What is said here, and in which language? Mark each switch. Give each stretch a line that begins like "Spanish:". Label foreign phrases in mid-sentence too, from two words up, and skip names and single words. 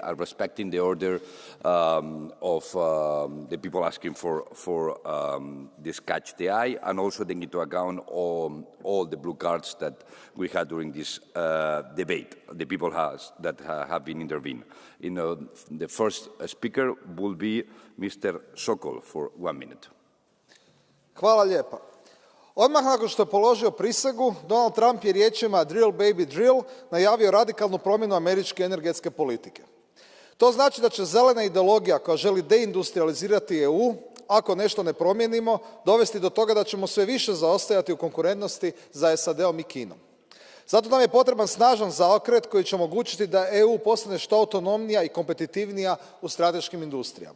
English: Respecting the order of the people asking for this Catch the Eye, and also taking into account all the blue cards that we had during this debate, the people that have been intervened. The first speaker will be Mr. Sokol for 1 minute.
Croatian: Hvala lijepa. Odmah nakon što je položio prisegu, Donald Trump je riječima
English: drill baby drill
Croatian: najavio radikalnu promjenu američke energetske politike. To znači da će zelena ideologija koja želi deindustrializirati EU, ako nešto ne promijenimo, dovesti do toga da ćemo sve više zaostajati u konkurentnosti za SAD-om i Kinom. Zato nam je potreban snažan zaokret koji će omogućiti da EU postane što autonomnija i kompetitivnija u strateškim industrijama.